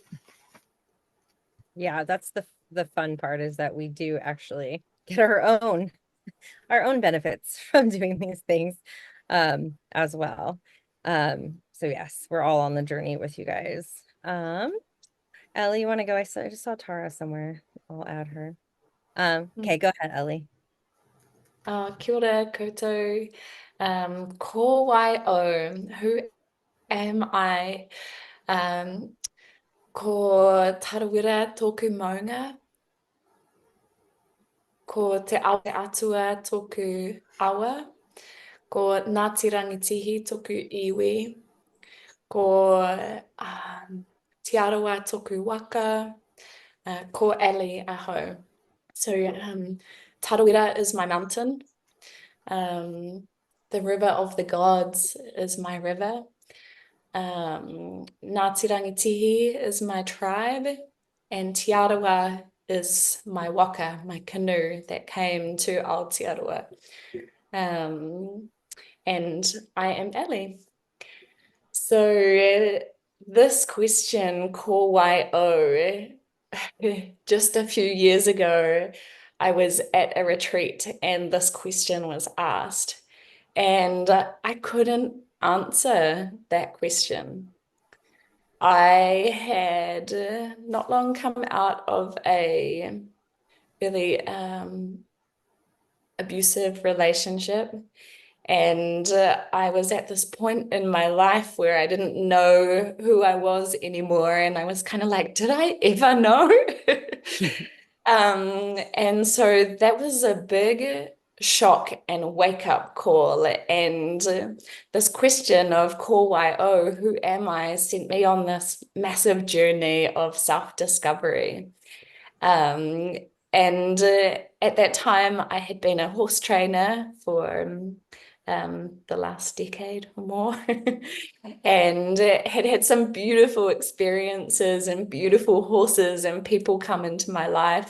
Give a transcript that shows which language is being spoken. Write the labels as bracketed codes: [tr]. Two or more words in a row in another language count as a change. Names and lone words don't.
[en] Yeah, that's the fun part, is that we do actually get our own benefits from doing these things as well. So yes, we're all on the journey with you guys. And Ellie, you want to go? I just saw Tara somewhere. I'll add her. Okay, go ahead, Ellie. [mi] Kia ora koutou. Ko wai o, [en] who am I? [mi] Ko tarawira tōku maunga. Ko te awa atua tōku awa. Ko Ngāti Rangitihi tōku iwi. Ko Te Arawa tōku waka. Ko Ellie aho. [en] So Tarawira is my mountain. The river of the gods is my river. Ngāti Rangitihi is my tribe, and Te Arawa is my waka, my canoe that came to Aotearoa. And I am Ellie. So this question, [mi] ko wai o, [en] just a few years ago, I was at a retreat and this question was asked, and I couldn't answer that question. I had not long come out of a really abusive relationship. And I was at this point in my life where I didn't know who I was anymore. And I was kind of like, did I ever know? And so that was a big shock and wake-up call. And this question of [mi] ko wai o, [en] who am I, sent me on this massive journey of self-discovery. And at that time, I had been a horse trainer for the last decade or more, and had had some beautiful experiences and beautiful horses and people come into my life.